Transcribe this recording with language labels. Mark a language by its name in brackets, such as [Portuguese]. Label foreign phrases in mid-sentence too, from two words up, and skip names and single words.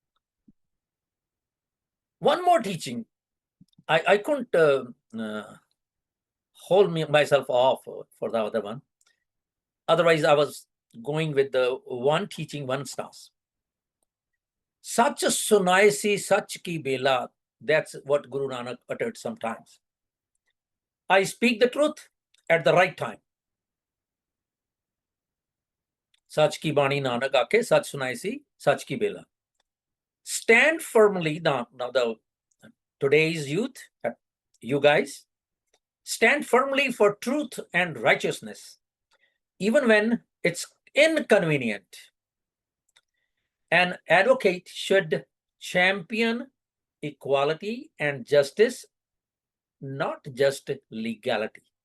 [English] One more teaching. I couldn't hold myself off for the other one. Otherwise, I was going with the one teaching, one stance. [Punjabi] ਸਚ ਸੁਣਾਇਸੀ, ਸਚ ਕੀ ਬੇਲਾ. [English] That's what Guru Nanak uttered sometimes. I speak the truth at the right time. [Punjabi] ਸਚ ਕੀ ਬਾਣੀ ਨਾਨਕੁ ਆਖੈ, ਸਚੁ ਸੁਣਾਇਸੀ, ਸਚ ਕੀ ਬੇਲਾ. [English] Stand firmly now. Today's youth, you guys, stand firmly for truth and righteousness, even when it's inconvenient. An advocate should champion equality and justice, not just legality.